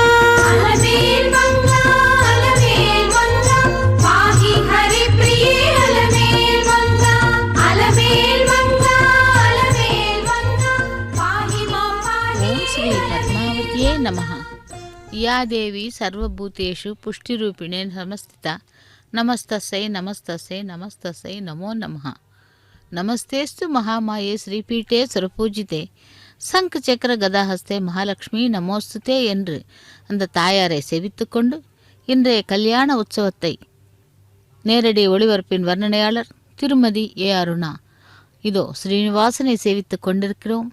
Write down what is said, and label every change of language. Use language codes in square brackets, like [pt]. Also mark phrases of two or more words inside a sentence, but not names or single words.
[sa] अलमेल् मंगा पाहि हरिप्रिये अलमेल् मंगा, अलमेल् मंगा पाहि मां पाहि। ओम श्री पद्मावत्यै नमः। या देवी सर्वभूतेषु पुष्टिरूपिणे समस्थिता नमस्तस्यै नमस्तस्यै नमस्तस्यै नमो नमः। नमस्तेऽस्तु महामाये श्रीपीठे सुरपूजिते शङ्ख चक्र गदाहस्ते महालक्ष्मी नमोऽस्तुते [ta] என்று அந்த தாயாரை செவித்துக்கொண்டு இன்றைய கல்யாண உற்சவத்தை நேரடி ஒளிபரப்பின் வர்ணனையாளர் திருமதி ஏ அருணா இதோ ஸ்ரீனிவாசனை சேவித்துக் கொண்டிருக்கிறோம்.